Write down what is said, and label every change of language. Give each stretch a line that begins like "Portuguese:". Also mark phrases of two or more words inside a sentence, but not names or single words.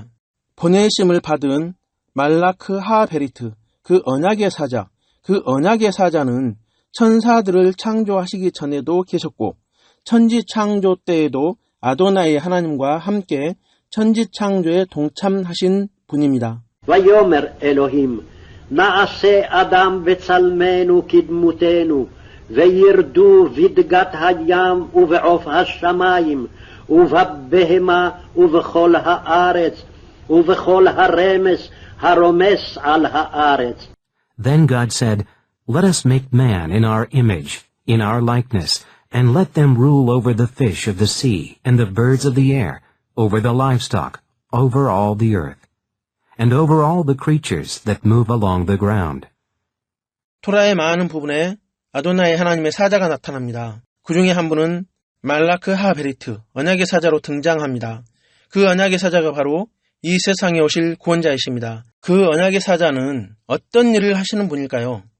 Korean: 보내심을 받은
Hebrew: מלאך הברית,
Korean: 그 언약의 사자, 그 언약의 사자는 천사들을 창조하시기 전에도 계셨고 천지 창조 때에도 아도나이 하나님과 함께 천지 창조에 동참하신 분입니다.
Hebrew: ויאמר אלוהים, נעשה אדם בצלמנו כדמותנו, וירדו בדגת הים ובעוף השמיים, ובבהמה ובכל הארץ, ובכל הרמס הרומס על הארץ.
English: Then God said, Let us make man in our image, in our likeness, and let them rule over the fish of the sea, and the birds of the air, over the livestock, over all the earth, and over all the creatures that move along the ground.
Korean: 토라의 많은 부분에 아도나이 하나님의 사자가 나타납니다. 그 중에 한 분은
Hebrew: מלאך הברית,
Korean: 언약의 사자로 등장합니다. 그 언약의 사자가 바로 이 세상에 오실 구원자이십니다. 그 언약의 사자는 어떤 일을 하시는 분일까요?